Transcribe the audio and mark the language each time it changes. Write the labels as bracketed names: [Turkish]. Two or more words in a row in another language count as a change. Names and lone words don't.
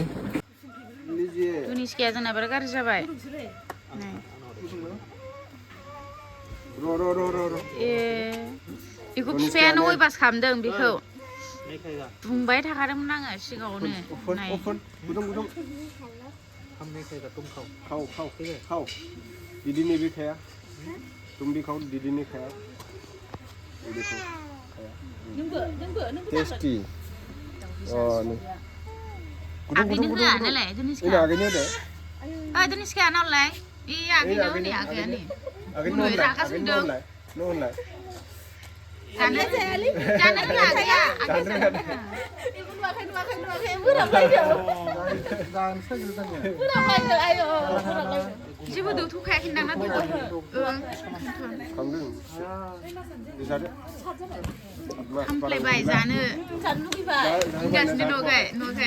[Bodo] दुनिसकाया जोंना बिराद गाज्रि जाबाय बेखौ बिफायानो अयबास खालामदों बेखौ बुंबाय थाखादोंमोन आङो सिगाङावनो [Hindi] खाव दीदी ने भी खाया तुम भी खाओ दीदी ने खाया टेस्टी [Bodo] आगैनो होआ नालाय दुनिसकाया दुनिसकाया नालाय आगैनो होनै आगैयानो रागा जोंदों जानो रोङा आगैया जेबो दौथ'खायाखै दां ना हामफ्लायबाय जानो गासिनो न'खाय